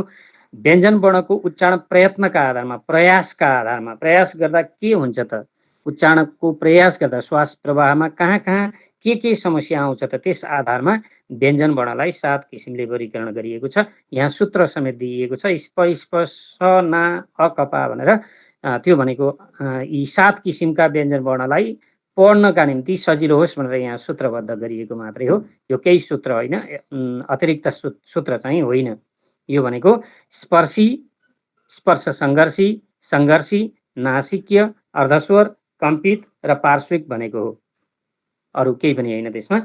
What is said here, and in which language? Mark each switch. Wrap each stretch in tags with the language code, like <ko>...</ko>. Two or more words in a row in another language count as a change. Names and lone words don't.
<ne>व्यञ्जन वर्णको उच्चारण प्रयत्नका आधारमा, प्रयासका आधारमा, प्रयास गर्दा के हुन्छ त, उच्चारणको प्रयास गर्दा श्वास प्रवाहमा कहाँ कहाँ के समस्या आउँछ त, त्यस आधारमा व्यञ्जन वर्णलाई 7 किसिमले वर्गीकरण गरिएको छ। यहाँ सूत्र समेत दिइएको छ, स्प स्प स ना अ कपा भनेर। त्यो भनेको यी 7 किसिमका व्यञ्जन वर्णलाई पढ्नका निम्ति सजिलो होस् भनेर यहाँ सूत्रबद्ध गरिएको मात्रै हो। यो केही सूत्र होइन, अतिरिक्त सूत्र चाहिँ होइन। यो भनेको स्पर्शी, स्पर्श सङ्घर्षी, सङ्घर्षी, नासिक्य, अर्धस्वर, कम्पित र पार्श्विक भनेको हो, अरू केही पनि होइन त्यसमा।</ne>